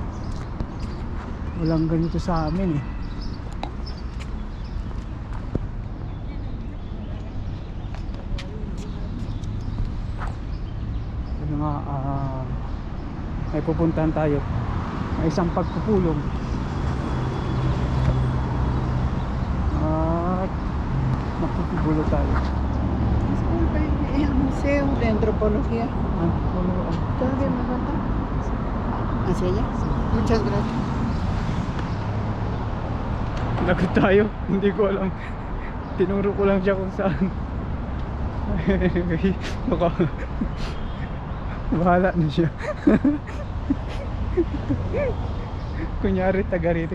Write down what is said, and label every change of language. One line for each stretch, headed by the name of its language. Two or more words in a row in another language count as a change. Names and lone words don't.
Filipino: Walang ganito sa amin eh. Ano nga, may pupuntahan tayo. May isang pagpupulong. At mapupulo tayo. Museo de Antropología. Antropología.
Spanish: ¿Todavía me falta? ¿Hacia allá? Sí. Muchas gracias.
Filipino: Lagot tayo. Hindi ko alam. Tinuro ko lang siya kung saan. Baka bahala na siya. Kunyari taga rito.